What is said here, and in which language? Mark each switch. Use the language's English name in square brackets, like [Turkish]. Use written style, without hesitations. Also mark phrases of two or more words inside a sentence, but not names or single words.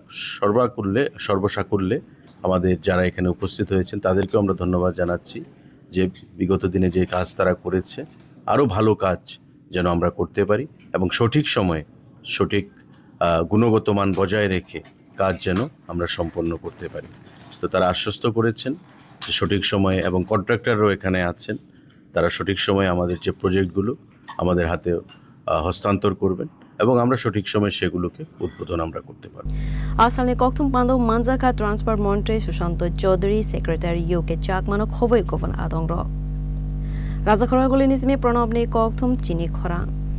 [Bangla] সর্বসাকুল্যে আমাদের যারা এখানে উপস্থিত হয়েছেন তাদেরকেও আমরা ধন্যবাদ জানাচ্ছি যে বিগত দিনে যে কাজ তারা করেছে আরও ভালো কাজ যেন আমরা করতে পারি এবং সঠিক সময়ে সঠিক গুণগত মান বজায় রেখে কাজ যেন আমরা সম্পন্ন করতে পারি তো তারা আশ্বস্ত করেছেন যে সঠিক সময়ে এবং কন্ট্রাক্টররাও এখানে আছেন তারা সঠিক সময়ে আমাদের যে প্রজেক্টগুলো আমাদের হাতে হস্তান্তর করবেন এবং আমরা সঠিক সময়ে সেগুলোকে উদ্বোধন আমরা করতে পারব [Kok Borok] আসালে kokthum pando manjaka Transport Mantri Sushant Chaudhary Secretary UK chakmano khoboi govan adongro Rajakhora goli nismi pranobni kokthum chini khora